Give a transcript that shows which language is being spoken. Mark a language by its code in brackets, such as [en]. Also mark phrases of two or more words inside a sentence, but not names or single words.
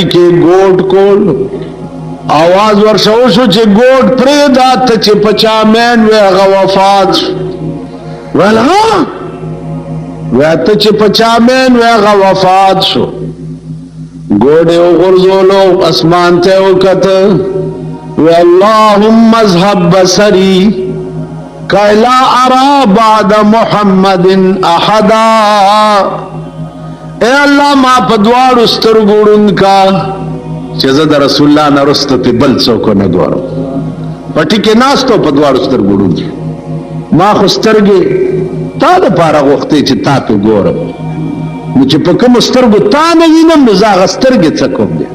[ps] کې ګوټ کول آواز ورشه وشو چې ګوټ پرېږده ته چې په چا مین وی هغه وفات شو ویل ها وی ته چې په چا مین وی هغه وفات شو ګوډ یې وغورځولو اسمان ته یې وکته وی [ar] اللهم اذهب بصري کی لا ارى بعد محمد احدا [ur] اے اللہ [ps] ما په دواړو سترګو ړوند کا چې زه د رسول الله نه وروسته پې بل څوک ونه ګورم پټی کې ناستو په دواړو سترګو ړوند شو. ما خو سترګې تا دپاره غوښتې چې تا ته ګورم، نو چې په کومو سترګو تا نه وینم نو زه هغه سترګې څه کوم دی.